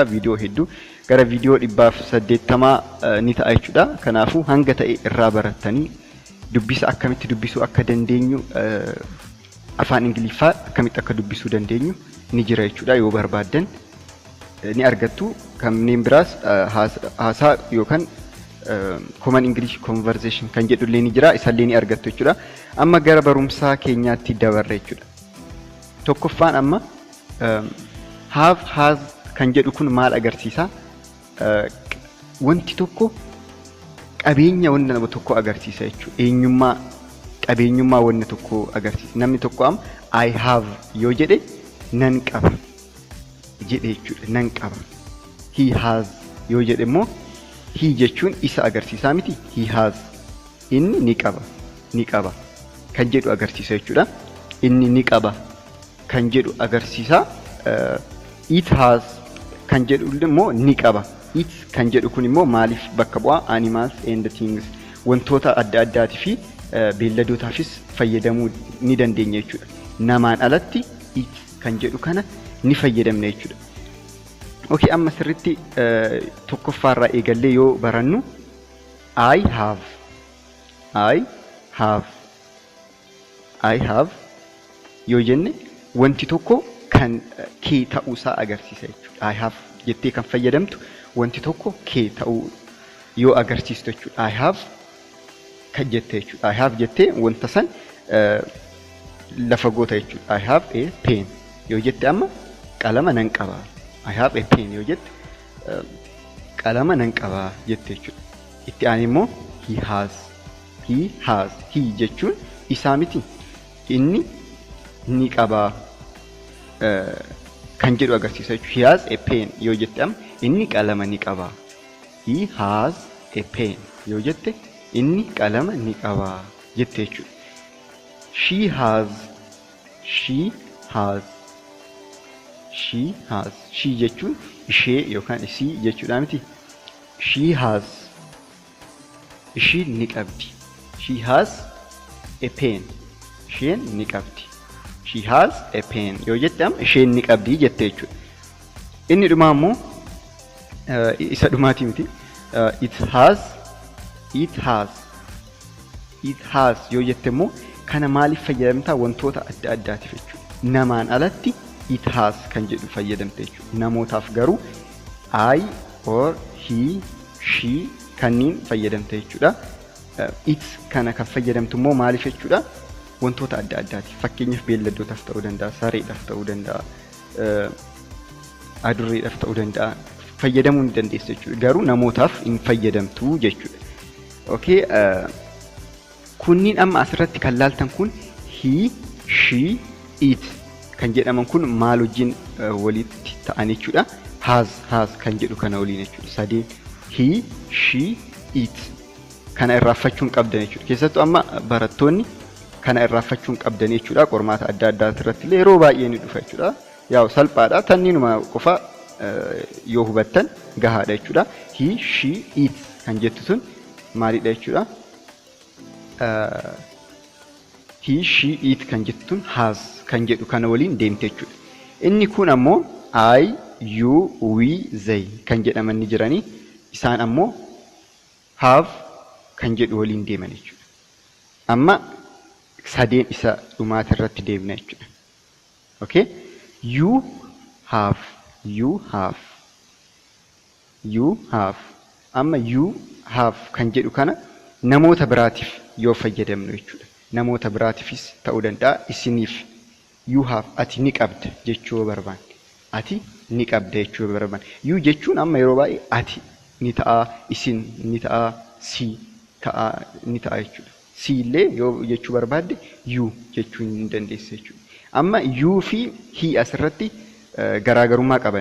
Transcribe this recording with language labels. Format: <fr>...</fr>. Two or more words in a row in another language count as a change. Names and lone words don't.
<om>Viidiyoo hedduu gara viidiyoo 180 ni ta'a jechuudha. Kanaafuu hanga ta'e irraa barattanii dubbisa akkamitti dubbisuu akka dandeenyu afaan ingiliffaa akkamitti akka dubbisuu dandeenyu ni jira jechuudha. Yoo barbaadan ni argattu. Kanneen biraas haasaa yookaan</om> <en>common English conversation</en> <om>kan jedhullee ni jira. Isallee ni argattu jechuudha. Amma gara barumsaa keenyaatti dabarre jechuudha. Tokkoffaan amma</om> <en>have has</en> <om>kan jedhu kun maal agarsiisa? Wanti tokko qabeenya wanta nama tokko agarsiisa jechuudha. Qabeenyummaa wanta tokko agarsiisa. Namni tokko</om> <en>am I have</en> <om>yoo jedhe nan qaba jedhe jechuudha. Nan qaba.</om> <en>He has</en> <om>yoo jedhe immoo he jechuun isa agarsiisaa miti.</om> <en>He has</en> <om>inni ni qaba kan jedhu agarsiisa jechuudha. Inni ni qaba kan jedhu agarsiisa.</om> <en>It has</en> <om>kan jedhu immoo ni qaba. It kan jedhu kun immoo maaliif bakka bu'aa?</om> <en>Animals and things,</en> <om>wantoota adda addaatii fi beelladootaafis fayyadamuu ni dandeenya jechuudha. Namaan alatti it kan jedhu kana ni fayyadamna jechuudha. Okay, amma sirriitti tokkoffaarraa eegallee yoo barannu</om> <en>I have</en> <om>yoo jenne wanti tokko kan kee ta'uusaa agarsiisa jechuudha.</om> <en>I have</en> <om>jettee kan fayyadamtu wanti tokko kee ta'uu yoo agarsiistu jechuudha.</om> <en>I have</en> <om>kan jettee jechuudha.</om> <en>I have</en> <om>jettee wanta san lafa goota jechuudha.</om> <en>I have a pen</en> <om>yoo jette amma qalama nan qaba.</om> <en>I have a pen</en> <om>yoo jette qalama nan qaba jette jechuudha. Itti aan immoo</om> <en>he has.</en> <om>He jechuun isaa miti. Inni ni qaba kan jedhu agarsiisa jechuudha.</om> <en>He has a pen</en> <om>yoo jette amma inni qalama ni qaba.</om> <en>He has a pen</en> <om>yoo jette inni qalama ni qaba jette jechuudha. She jechuun ishee yookaan isii jechuudha miti.</om> <en>She has</en> <om>ishiin ni qabdi.</om> <en>She has a pen.</en> <om>Isheen ni qabdi.</om> <en>She has a pen</en> <om>yoo jette amma isheen ni qabdi jette jechuudha. Inni dhumaa immoo isa dhumaati miti.</om> <en>It has</en> <om>yoo jette immoo kana maaliif fayyadamtaa? Wantoota adda addaatiif jechuudha. Namaan alatti</om> <en>it has</en> <om>kan jedhu fayyadamte jechuudha. Namootaaf garuu</om> <en>I or he, she</en> <om>kanneen fayyadamte jechuudha. It kana kan fayyadamtu immoo maaliif jechuudha? Wantoota adda addaatiif. Fakkeenyaaf beelladootaaf ta'uu danda'a, sareedhaaf ta'uu danda'a, adurreedhaaf ta'uu danda'a. Fayyadamuu ni dandeessa jechuudha. Garuu namootaaf hin fayyadamtu jechuudha. Okay, kunniin amma asirratti kan laaltan kun</om> <en>he, she, it</en> <om>kan jedhaman kun maal wajjin walitti ta'an jechuudha. Has kan jedhu kana waliin jechuudha. Sadeen</om> <en>he, she, it</en> <om>kana irraanfachuun qabdan jechuudha. Keessattuu amma barattoonni kana irraanfachuun qabdan jechuudha. Qormaata adda addaa irratti illee yeroo baay'ee ni dhufa jechuudha. Yaa'u salphaadha. Tanniinuma qofa yoo hubattan gahaadha jechuudha.</om> <en>He, she, it</en> <om>kan jettu sun maalidha jechuudha?</om> <en>He, she, it</en> <om>kan jettuun has kan jedhu kana waliin deemte jechuudha. Inni kun ammoo</om> <en>I, you, we, they</en> <om>kan jedhaman ni jiranii. Isaan ammoo have kan jedhu waliin deeman jechuudha. Amma sadeen isa dhumaati irratti deemna jechuudha. Okay?</om> <en>You have, you have, you have.</en> <om>Amma you have kan jedhu kana namoota biraatiif yoo fayyadamnu jechuudha. Namoota biraatiifis ta'uu danda'a. Isiniif</om> <en>you have</en> <om>ati ni qabda jechuu barbaanne. Ati ni qabda jechuu barbaanne. You jechuun amma yeroo baay'ee ati ni ta'a, isin ni ta'a, si ta'a ni ta'a jechuudha. Si illee yoo jechuu barbaadde you jechuu ni dandeessa jechuudha. Amma you fi he asirratti garaagarummaa qaban.</om>